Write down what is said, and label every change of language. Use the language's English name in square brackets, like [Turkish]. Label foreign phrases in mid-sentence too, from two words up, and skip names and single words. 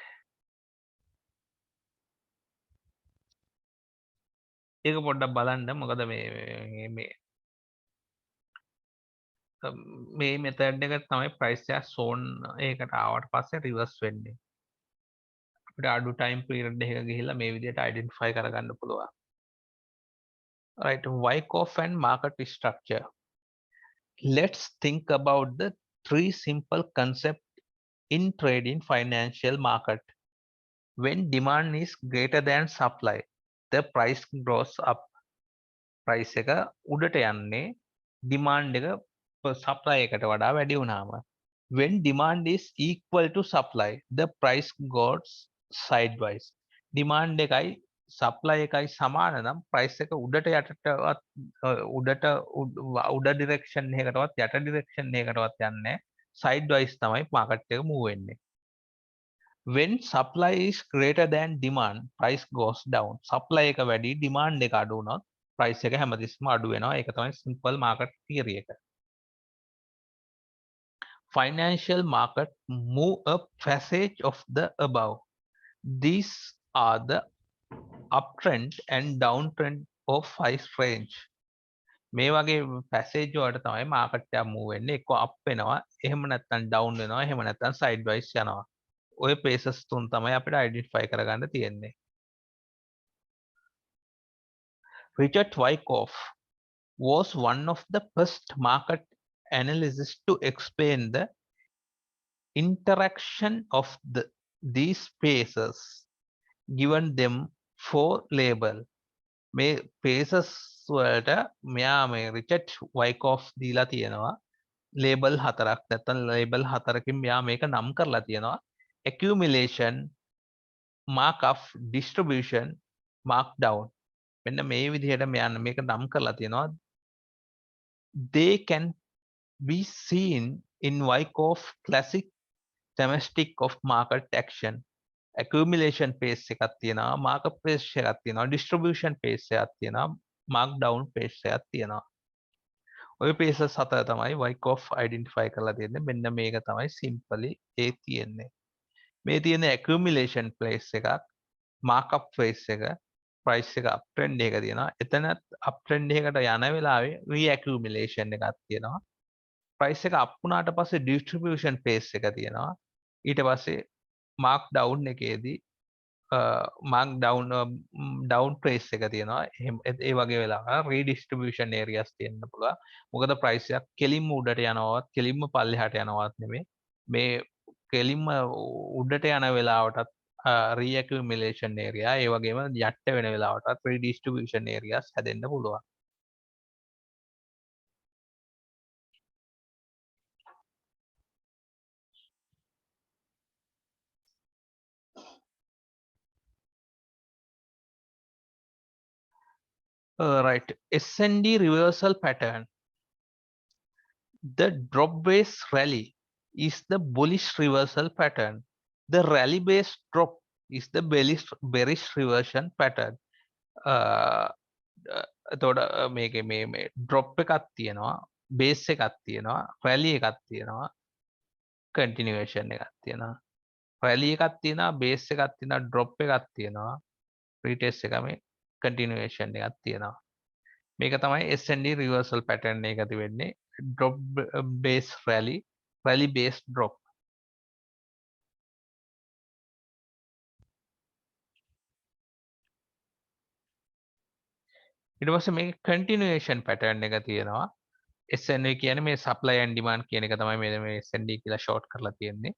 [Sinhala] ඒක පොඩ්ඩක් බලන්න. මොකද මේ මෙතඩ් එක තමයි ප්‍රයිස් එක සෝන් එකකට ආවට පස්සේ රිවර්ස් වෙන්නේ. අපිට අඩු [English] time period [Sinhala] එකක ගිහිල්ලා මේ විදිහට අයිඩෙන්ටිෆයි කරගන්න පුළුවන්. [English] Right, wake off and market structure. Let's think about the three simple concepts in trading financial market. When demand is greater than supply, the price goes up. [Sinhala] Price එක උඩට යන්නේ demand එක supply එකට වඩා වැඩි වුණාම. [English] When demand is equal to supply, the price goes sideways. [Sinhala] Demand එකයි supply එකයි සමාන නම් price එක උඩට යටටවත් උඩට උඩ direction එකකටවත් යට direction එකකටවත් යන්නේ sideways තමයි market එක move වෙන්නේ. [English] When supply is greater than demand, price goes down. [Sinhala] Supply එක වැඩි, demand එක අඩු වුණොත් price එක හැමතිස්සෙම අඩු වෙනවා. ඒක තමයි [English] simple market theory [Sinhala] එක. [English] Financial market move a passage of the above. These are the uptrend and downtrend of price range. [Sinhala] මේ වගේ passage වලට තමයි market එක move වෙන්නේ. එක්ක up වෙනවා, එහෙම නැත්නම් down වෙනවා, එහෙම නැත්නම් sideways යනවා. ඔය places තුන තමයි අපිට identify කරගන්න තියෙන්නේ. [English] Richard Wyckoff was one of the first market analysts to explain the interaction of these spaces, given them four label. [Sinhala] මේ spaces වලට මෙයා මේ රිචඩ් වයිකෝෆ් දීලා තියෙනවා label හතරක්. නැත්නම් label හතරකින් මෙයා මේක නම් කරලා තියෙනවා. [English] accumulation, markup, distribution, markdown. [Sinhala] මෙන්න මේ විදිහට මෙයා මේක නම් කරලා තියෙනවා. [English] They can be seen in Wyckoff classic thematic of market action. Accumulation phase [Sinhala] එකක් තියෙනවා, [English] markup phase [Sinhala] එකක් තියෙනවා, [English] distribution phase [Sinhala] එකක් තියෙනවා, [English] markdown phase [Sinhala] එකක් තියෙනවා. ඔය phases හතර තමයි Wyckoff identify කරලා තියෙන්නේ. මෙන්න මේක තමයි simply ඒ තියෙන්නේ. මේ තියෙන [English] accumulation phase [Sinhala] එකක්, [English] markup phase [Sinhala] එක, price එක uptrend එක තියෙනවා. එතනත් uptrend එකකට යන වෙලාවේ reaccumulation එකක් තියෙනවා. price එක up වුණාට පස්සේ [English] distribution phase [Sinhala] එක තියෙනවා. ඊට පස්සේ markdown එකේදී [English] markdown down phase [Sinhala] එක තියෙනවා. ඒ වගේ වෙලාවක [English] redistribution areas [Sinhala] තියෙන්න පුළුවන්. මොකද price එක කෙලින්ම උඩට යනවත් කෙලින්ම පල්ලෙහාට යනවත් නෙමෙයි. මේ කෙලින්ම උඩට යන වෙලාවටත් [English] reaccumulation area, [Sinhala] ඒ වගේම යට වෙන වෙලාවටත් [English] redistribution areas [Sinhala] හැදෙන්න පුළුවන්. [English] Right, S&D reversal pattern. The drop base rally is the bullish reversal pattern. The rally based drop is the bearish reversion pattern. [Sinhala] එතකොට මේකේ මේ drop එකක් තියෙනවා, base එකක් තියෙනවා, rally එකක් තියෙනවා, continuation එකක් තියෙනවා. rally එකක් තියෙනවා, base එකක් තියෙනවා, drop එකක් තියෙනවා, retest එක මේ continuation එකක් තියෙනවා. මේක තමයි [English] S&D reversal pattern [Sinhala] එක තිබෙන්නේ. [English] drop base rally, rally base drop. [Sinhala] ඊට පස්සේ මේක [English] continuation pattern [Sinhala] එක තියෙනවා. S&D කියන්නේ මේ [English] supply and demand [Sinhala] කියන එක තමයි මේ S&D කියලා short කරලා තියෙන්නේ.